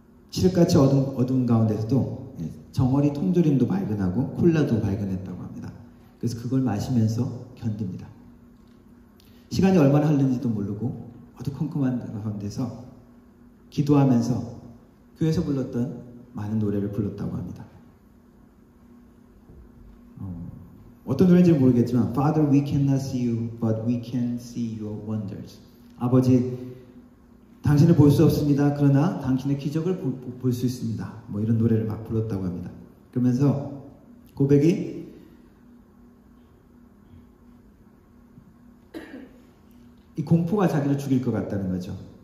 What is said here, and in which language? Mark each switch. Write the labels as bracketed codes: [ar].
[ko] 칠흑같이 어두운 가운데서도 정어리 통조림도 발견하고 콜라도 발견했다고 합니다. 그래서 그걸 마시면서 견딥니다. 시간이 얼마나 흐르는지도 모르고 어두컴컴한 가운데서 기도하면서 교회에서 불렀던 많은 노래를 불렀다고 합니다. 어떤 노래인지 모르겠지만 [en] Father, we cannot see you, but we can see your wonders. [ko] 아버지, 당신을 볼 수 없습니다. 그러나 당신의 기적을 볼 수 있습니다. 뭐 이런 노래를 막 불렀다고 합니다. 그러면서 고백이 이 공포가 자기를 죽일 것 같다는 거죠.